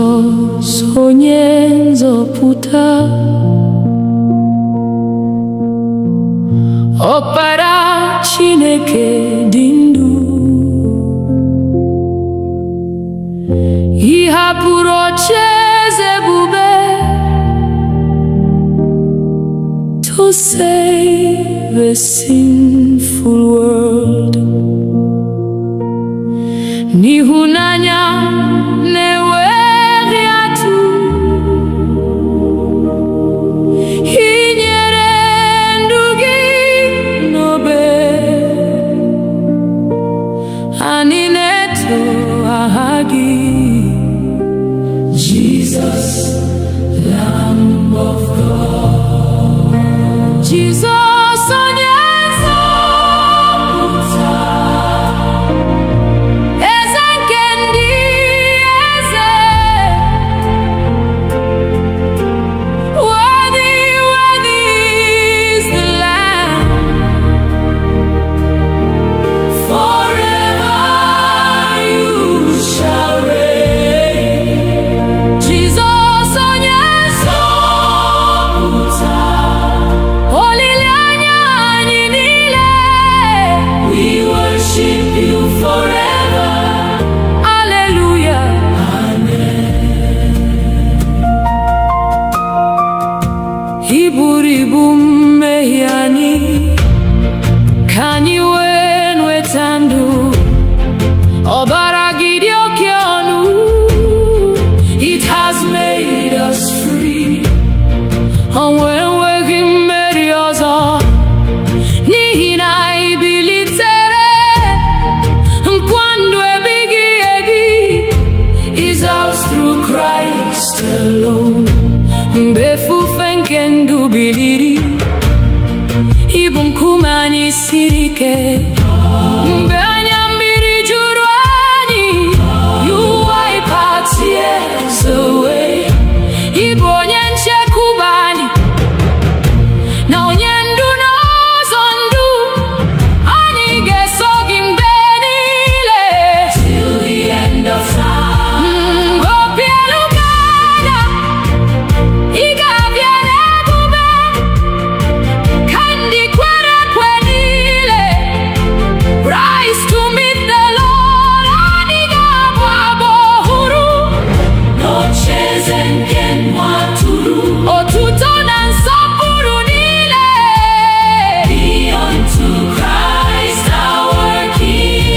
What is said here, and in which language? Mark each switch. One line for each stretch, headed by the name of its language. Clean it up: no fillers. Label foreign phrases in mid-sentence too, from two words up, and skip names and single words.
Igbo: Jizọs onye nzọpụta, Ọkpara Chineke dị ndụ, ị hapụrụ ocheeze ebube
English: to save a sinful world.
Igbo: N'ịhụnanya na-enweghị atụ, ị nyere ndụ gị n'obe, anyị na-eto aha gị,
English: Jesus, Lamb of God.
Igbo: Jesus onye nzọpụta, eze nke ndị eze,
English: worthy, worthy is the Lamb, forever you shall reign.
Igbo: Jesus onye nzọpụta, olileanya anyị niile,
English: we worship you forever. Hallelujah. Amen.
Igbo: I buru ibu mmehie anyị, ka anyị wee nweta ndụ. Ọbara gị dị oke ọnụ,
English: it has made us free.
Igbo: Ọnwụ enweghị mmeri ọzọ, n'ihi na ị bilitere. Nkwa ndụ ebighị ebi
English: is ours through Christ alone.
Igbo: Mgbe efufe nke ndụ biliri, ị bụ nkume anyị siri ike. Mgbe anya mmiri juru anyị,
English: you wipe our tears away.
Igbo: Ị bụ onye nchekwube anyị, na onye ndu n'ụzọ ndụ, anyị ga-eso gị mgbe niile,
English: till the end of time.
Igbo: Obi elu ga-ada, ị ga-abịa n'ebube, ka ndị kwere ekwe niile
English: rise to meet the Lord.
Igbo: Anyị ga-abụ abụ ọhụrụ n'ocheeze nke nwa atụrụ. Otuto na nsọpụrụ niile
English: be unto Christ our King.